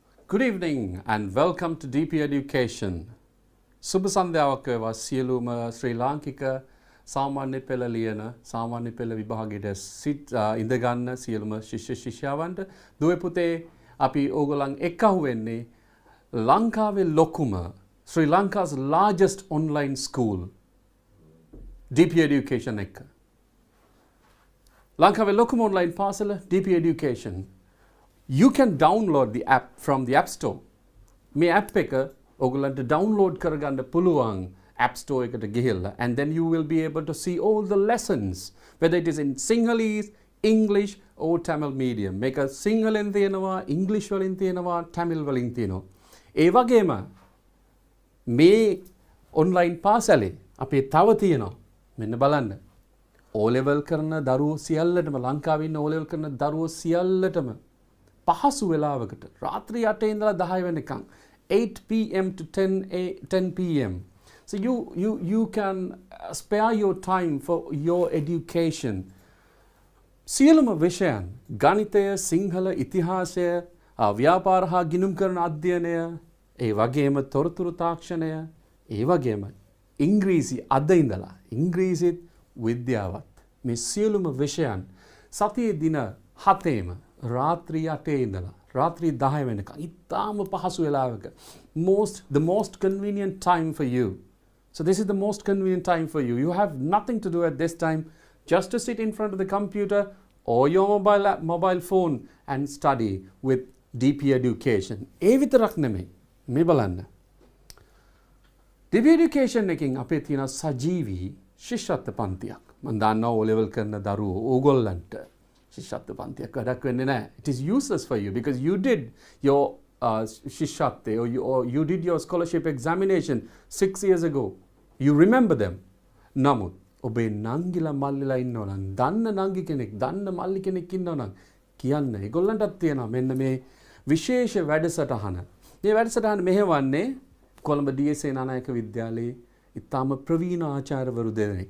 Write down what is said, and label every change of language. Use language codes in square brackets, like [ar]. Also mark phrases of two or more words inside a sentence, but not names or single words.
[en] Good evening and welcome to DP Education. [si] සුබ සන්ධ්‍යාවක් වේවා සියලුම ශ්‍රී ලාංකික සාමාන්‍ය පෙළ ලියන සාමාන්‍ය පෙළ විභාගයට ඉඳ ගන්න සියලුම ශිෂ්‍ය ශිෂ්‍යාවන්ට දුවේ පුතේ අපි ඕගොල්ලන් එක්කහුව වෙන්නේ ලංකාවේ ලොකුම [en] Sri Lanka's largest online school DP Education [si] එක. ලංකාවේ ලොකුම online පාසල DP Education. [en] You can download the app from the App Store. [si] මේ app එක ඔයගොල්ලන්ට download කරගන්න පුළුවන් App Store එකට ගිහිල්ලා [en] and then you will be able to see all the lessons whether it is in Sinhalese, English or Tamil medium. [si] මේක සිංහලෙන් තියෙනවා, English වලින් තියෙනවා, Tamil වලින් තියෙනවා. ඒ වගේම මේ online පාසලේ අපේ තව තියෙනවා මෙන්න බලන්න. O level කරන දරුවෝ සියල්ලටම ලංකාවේ ඉන්න O level කරන දරුවෝ සියල්ලටම පහසු වෙලාවකට රාත්‍රී 8 ඉඳලා 10 වෙනකන් 8 p.m. [en] to 10 p.m. So you can spare your time for your education. [si] සියලුම විෂයන් ගණිතය, සිංහල, ඉතිහාසය, ව්‍යාපාර හා ගිණුම් කරන අධ්‍යයනය, ඒ වගේම තොරතුරු තාක්ෂණය, ඒ වගේම ඉංග්‍රීසි අද ඉඳලා ඉංග්‍රීසිත් විද්‍යාවත් මේ සියලුම විෂයන් සතියේ දින 7ෙම රාත්‍රී 8 ඉඳලා රාත්‍රී 10 වෙනකන් ඉතාම පහසු වෙලාවක [en] the most convenient time for you. So this is the most convenient time for you. You have nothing to do at this time, just to sit in front of the computer or your mobile phone and study with DP Education. [si] ඒ විතරක් නෙමෙයි මේ බලන්න. DP Education එකකින් අපේ තියෙන සජීවී ශිෂ්‍යත්ව පන්තියක්. මම දන්නවා O level කරන දරුවෝ ඕගොල්ලන්ට ශිෂ්‍යත්ව පන්තියක් වැඩක් වෙන්නේ නැහැ. [en] It is useless for you because you did your ශිෂ්‍යත්වය or you did your scholarship examination 6 years ago. You remember them. [si] නමුත් ඔබේ නංගිලා මල්ලිලා ඉන්නවා නම් දන්න නංගි කෙනෙක් දන්න මල්ලි කෙනෙක් ඉන්නවා නම් කියන්න. ඒගොල්ලන්ටත් තියෙනවා මෙන්න මේ විශේෂ වැඩසටහන. මේ වැඩසටහන මෙහෙවන්නේ කොළඹ DS නානායක විද්‍යාලයේ ඉතාම ප්‍රවීණ ආචාර්යවරු දෙනෙක්.